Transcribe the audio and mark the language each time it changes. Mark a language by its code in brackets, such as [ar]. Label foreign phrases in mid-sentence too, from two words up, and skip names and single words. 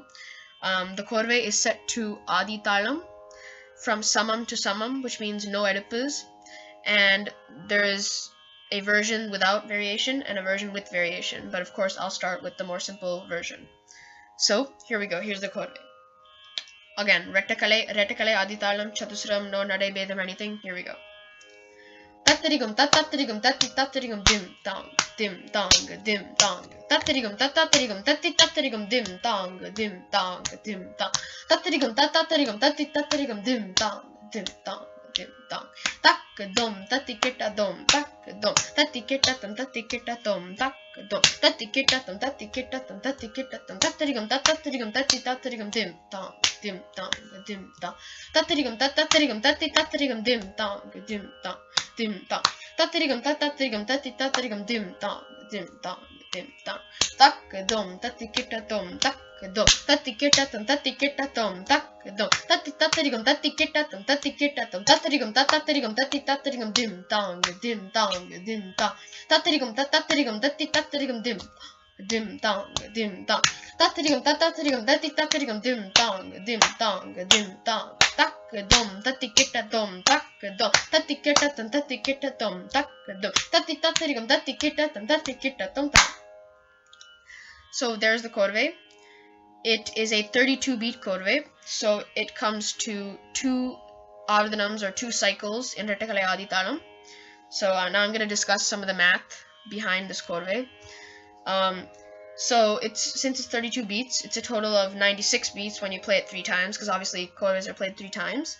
[en] The korve is set to Adi Talam, from Samam to Samam, which means no Oedipus, and there is a version without variation and a version with variation, but of course I'll start with the more simple version. So here we go, here's the korve. Again, Retakale, Adi Talam, Chatusram, no Nade Bedam, anything, here we go. Tatarigum tatarigum tatarigum dim dong dim dong dim dong tatarigum tatarigum dim dong dim dong dim dong tatarigum tatarigum dim dong dim dong dim dong tak dom tatiketa dom tak dom tatiketa dom tak dom tatiketa dom tatarigum tatarigum dim dong dim dong tatarigum dim dong dim dong dim dong tatarigum dim dong tak dom tatiketa dom tak dom tatiketa dom tak dom tatarigum dim dong tatarigum dim dong tatarigum dim dong tak dom tatiketa dom tak dom tatiketa dom tak dom tatiketa dom tak. So there's the korve. It is a 32 beat korve, so it comes to 2 ardhanams or 2 cycles in Retakale Adi Talam. So now I'm going to discuss some of the math behind this korve. So since it's 32 beats, it's a total of 96 beats when you play it 3 times, because obviously korves are played 3 times.